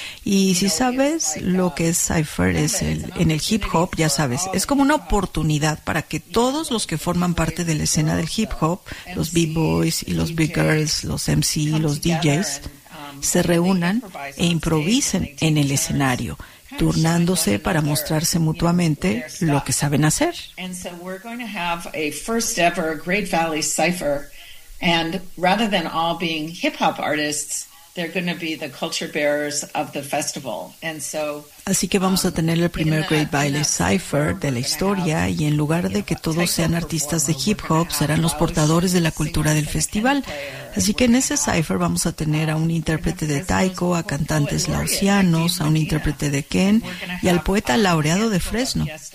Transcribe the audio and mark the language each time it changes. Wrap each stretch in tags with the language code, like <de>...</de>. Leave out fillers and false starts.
<es>Y si sabes lo que es Cypher, es en el hip hop, ya sabes, es como una oportunidad para que todos los que forman parte de la escena del hip hop, los b-boys y los b-girls, los MC y los DJs, se reúnan e improvisen en el escenario, turnándose para mostrarse mutuamente lo que saben hacer.</es> <en>And so we're going to have a first ever Great Valley Cypher, and rather than all being hip hop artists, they're going to be the culture bearers of the festival. And so</en> <es>así que vamos a tener el primer Great Valley Cypher de la historia, y en lugar de que todos sean artistas de hip hop, serán los portadores de la cultura del festival. Así que en ese cypher vamos a tener a un intérprete de taiko, a cantantes laosianos, a un intérprete de ken y al poeta laureado de Fresno.</es>